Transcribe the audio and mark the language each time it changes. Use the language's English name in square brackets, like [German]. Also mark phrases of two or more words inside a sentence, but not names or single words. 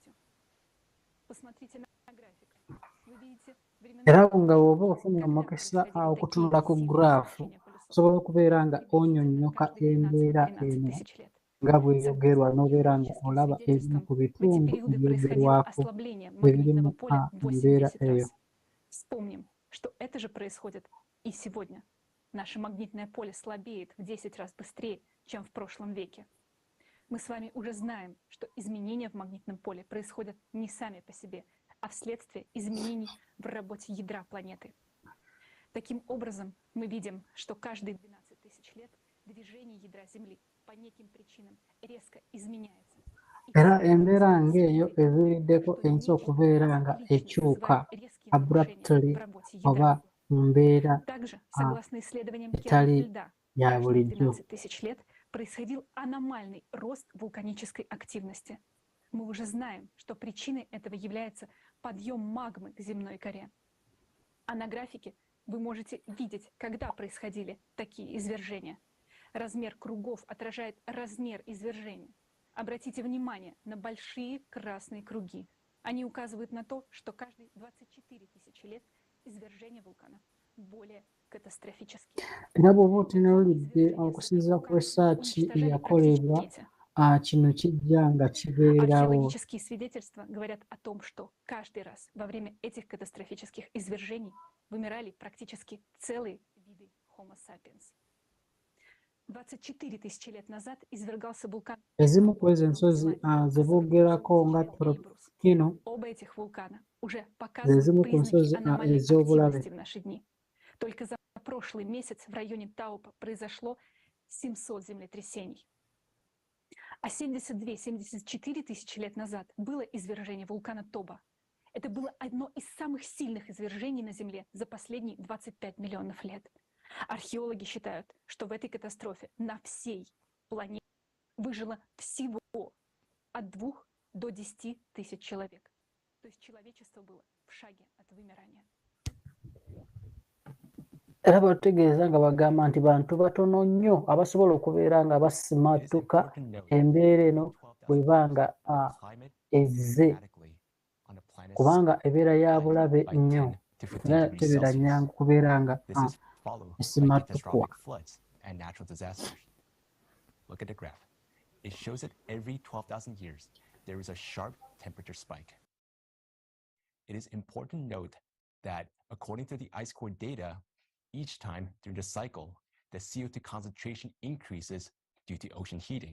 [Russian] Посмотрите на график. Вы видите [Ganda] Era nga bw'oba ofunye omukisa okutunula ku graafu osobola okubeera nga onnyonnyoka embeera eno nga bw'eyogerwa n'obeera nga olaba ebimu ku bitundu ebyogerwako ebirimu embeera eyo. [Russian] Вспомним, что это же происходит и сегодня. Наше магнитное поле слабеет в 10 раз быстрее, чем в прошлом веке. Мы с вами уже знаем, что изменения в магнитном поле происходят не сами по себе, а вследствие изменений в работе ядра планеты. Таким образом, мы видим, что каждые 12 тысяч лет движение ядра Земли по неким причинам резко изменяется. [Ganda] Era embeera ng'eyo eviiriddeko ensi okubeera nga ekyuka abruptly oba mu mbeera [Russian] Также, согласно исследованиям [Ganda] etali [Russian] океанов льда, [Ganda] ya [Russian] каждые [Ganda] bulijjo. [Russian] 12 тысяч лет происходил аномальный рост вулканической активности. Мы уже знаем, что причиной этого является подъем магмы к земной коре. А на графике вы можете видеть, когда происходили такие извержения. Размер кругов отражает размер извержения. Обратите внимание на большие красные круги. Они указывают на то, что каждые 24 тысячи лет извержение вулкана более катастрофические. [Ganda] Era bw'oba otunuulidde okusinziira ku research eyakolebwa kino kijja nga kibeerawo. [Russian] Археологические свидетельства говорят о том, что каждый раз во время этих катастрофических извержений вымирали практически целые виды Homo sapiens. 24 тысячи лет назад извергался вулкан. [Ganda] Ezimu ku ezo ensozi ze boogerako nga Torokino [Russian] Оба этих вулкана уже [Ganda] ze [Russian] показывают [Ganda] zimu ku nsozi [Russian] признаки аномальной [Ganda] ez'obulabe. [Russian] активности в наши дни. Только за прошлый месяц в районе Таупа произошло 700 землетрясений. А 72-74 тысячи лет назад было извержение вулкана Тоба. Это было одно из самых сильных извержений на Земле за последние 25 миллионов лет. Археологи считают, что в этой катастрофе на всей планете выжило всего от 2 до 10 тысяч человек. То есть человечество было в шаге от вымирания. [Ganda] Era bategeeza nga bagamba nti bantu batono nnyo abasobola okubeera nga basimattuka embeera eno bwebanga ezze kubanga ebeera ya bulabe nnyo era tebeera nnyangu kubeera nga esimattukwa. [English] Look at the graph. It shows that every 12,000 years, there is a sharp temperature spike. It is important to note that according to the ice core data, each time during the cycle, the CO2 concentration increases due to ocean heating.